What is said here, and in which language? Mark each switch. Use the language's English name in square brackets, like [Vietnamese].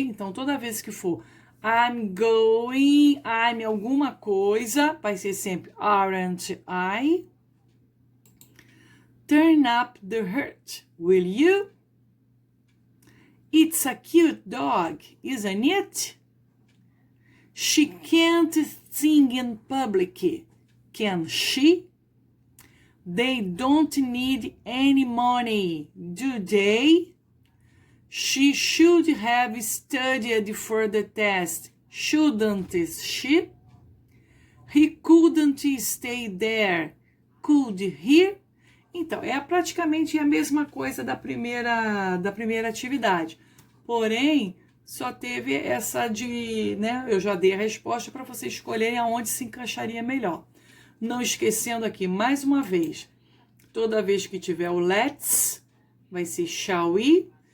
[Portuguese] Então, toda vez que for I'm going, I'm alguma coisa, vai ser sempre [English] aren't I? Turn up the heart, will you? It's a cute dog, isn't it? She can't sing in public, can she? They don't need any money, do they? She should have studied for the test, shouldn't she? He couldn't stay there, could he? [Portuguese] Então, é praticamente a mesma coisa da primeira atividade. Porém, só teve essa de, né? Eu já dei a resposta para vocês escolherem aonde se encaixaria melhor. Não esquecendo aqui, mais uma vez, toda vez que tiver o let's, vai ser shall we.